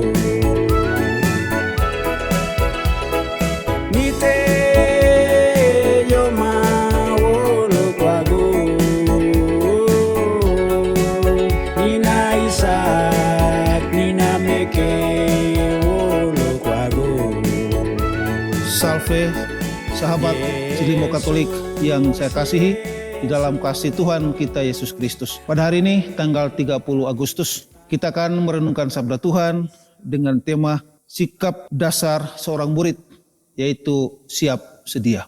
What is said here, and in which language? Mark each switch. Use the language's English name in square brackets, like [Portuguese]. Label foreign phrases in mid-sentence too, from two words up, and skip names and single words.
[Indonesian] nite yo mawolo kwago nina Isak nina meke wolo kwago. Salve sahabat Cilimo Katolik yang saya kasihi di dalam kasih Tuhan kita Yesus Kristus. Pada hari ini tanggal 30 Agustus kita akan merenungkan sabda Tuhan dengan tema sikap dasar seorang murid, yaitu siap sedia.